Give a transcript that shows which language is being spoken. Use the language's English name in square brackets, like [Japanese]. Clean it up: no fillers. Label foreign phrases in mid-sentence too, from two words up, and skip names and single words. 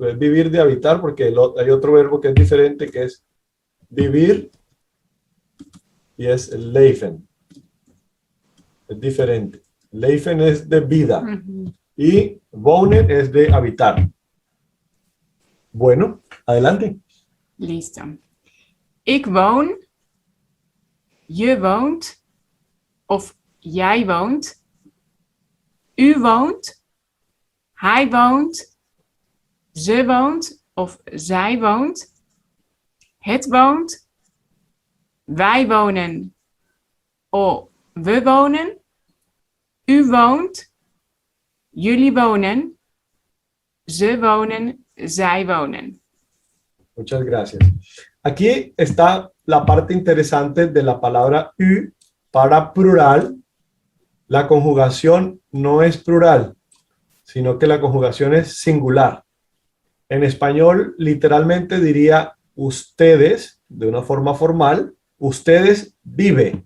[Spanish] el vivir de habitar, porque hay otro verbo que es diferente, que es vivir, y es el leven. Es diferente. Leven es de vida Ujú. y wonen es de habitar. Bueno, adelante. Listo. [Dutch] Ik woon, je woont, of jij woont, u woont, hij woont, ze woont of zij woont, het woont, wij wonen of we wonen, u woont, jullie wonen, ze wonen, zij wonen. [Spanish] Muchas gracias. Aquí está la parte interesante de la palabra u para plural. La conjugación no es plural, sino que la conjugación es singular. En español, literalmente diría ustedes, de una forma formal, ustedes viven.